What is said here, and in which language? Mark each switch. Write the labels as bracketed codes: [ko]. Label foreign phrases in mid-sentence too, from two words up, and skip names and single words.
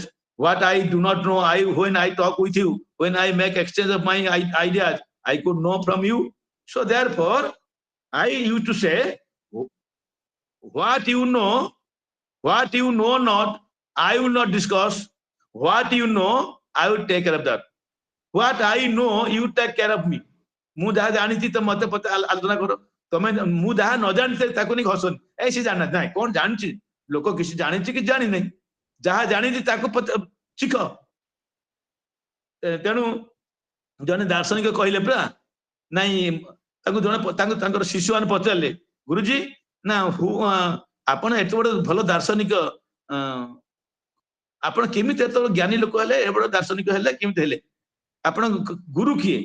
[en] What I do not know, when I talk with you, when I make exchange of my ideas, I could know from you. So therefore, I used to say, what you know not, I will not discuss. What you know, I will take care of that. What I know, you take care of me. [or] ମୁଁ ଯାହା ଜାଣିଛି ତ ମତେ ଆଲୋଚନା କର, ତମେ ମୁଁ ଯାହା ନ ଜାଣିଛି ତାକୁ ନେଇ ହସନି, ଏ ସେ ଜାଣିନା ନାଇଁ କଣ ଜାଣିଛି, ଲୋକ କିଛି ଜାଣିଛି କି ଜାଣିନାହିଁ, ଯାହା ଜାଣିଛି ତାକୁ ଶିଖ। ତେଣୁ ଜଣେ ଦାର୍ଶନିକ କହିଲେ ପରା, ନାଇଁ ତାକୁ ଜଣେ ତାଙ୍କର ଶିଶୁମାନେ ପଚାରିଲେ, ଗୁରୁଜୀ ନା ଆପଣ ଏତେ ବଡ ଭଲ ଦାର୍ଶନିକ, ଆପଣ କେମିତି ଏତେ ଜ୍ଞାନୀ ଲୋକ ହେଲେ, ଏ ବଡ ଦାର୍ଶନିକ ହେଲେ, କେମିତି ହେଲେ, ଆପଣ ଗୁରୁ କିଏ?